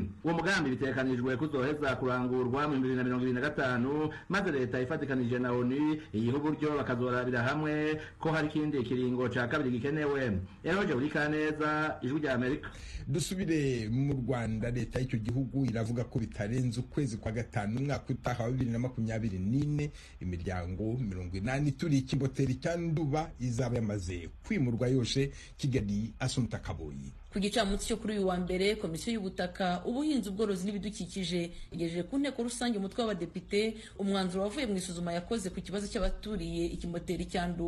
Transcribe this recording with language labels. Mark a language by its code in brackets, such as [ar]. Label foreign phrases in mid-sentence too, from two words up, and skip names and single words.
[rn] Uwo mugambi bitekanijwe kuzoheza kurangurwa mu 2025 maze leta ifatikanije na ONU iyiha uburyo bakazorabira hamwe ko hari ikindi kiringo ca kabiri gikenewe. Eroje Wirikaneza, Ijwi ry'Amerika. [rw] Dusubire mu Rwanda. Leta y'icyo gihugu iravuga ko bitarenze ukwezi kwa gatanu umwaka utaha wa 2024 imiryango 80 turi ikimboteri cya Nduba izaba yamaze kwimurwa yose. Kigali, Asumta Kaboyi. Ku gicamunsi cyo kuri uyu wa mbere, komisiyo y'ubutaka, ubuhinzi, ubworozi n'ibidukikije igejeje ku nteko rusange umutwe w'abadepite umwanzuro wavuye mu isuzuma yakoze ku kibazo cy'abaturiye ikimoteri cya Nduba.